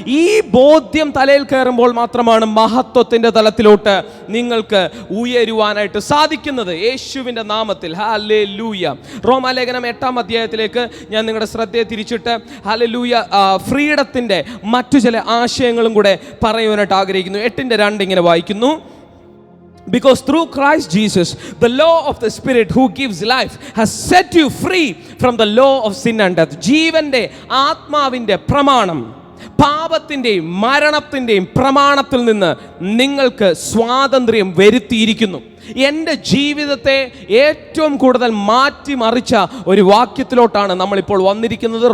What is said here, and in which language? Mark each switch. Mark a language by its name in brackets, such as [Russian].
[Malayalam] ഈ ബോധ്യം തലയിൽ കയറുമ്പോൾ മാത്രമാണ് മഹത്വത്തിൻ്റെ തലത്തിലോട്ട് നിങ്ങൾക്ക് ഉയരുവാനായിട്ട് സാധിക്കുന്നത്. യേശുവിൻ്റെ നാമത്തിൽ ഹല്ലേലൂയ. റോമാലേഖനം 8-ാം അധ്യായത്തിലേക്ക് ഞാൻ നിങ്ങളുടെ ശ്രദ്ധയെ തിരിച്ചിട്ട് ഹല്ലേലൂയ ഫ്രീഡത്തിൻ്റെ മറ്റു ചില ആശയങ്ങളും കൂടെ പറയുവാനായിട്ട് ആഗ്രഹിക്കുന്നു. 8:2 ഇങ്ങനെ വായിക്കുന്നു. [English] Because through Christ Jesus, the law of the Spirit who gives life has set you free from the law of sin and death. [Malayalam] ജീവന്റെ ആത്മാവിൻ്റെ പ്രമാണം പാപത്തിൻ്റെയും മരണത്തിൻ്റെയും പ്രമാണത്തിൽ നിന്ന് നിങ്ങൾക്ക് സ്വാതന്ത്ര്യം വരുത്തിയിരിക്കുന്നു. എൻ്റെ ജീവിതത്തെ ഏറ്റവും കൂടുതൽ മാറ്റിമറിച്ച ഒരു വാക്യത്തിലോട്ടാണ് നമ്മളിപ്പോൾ വന്നിരിക്കുന്നത്.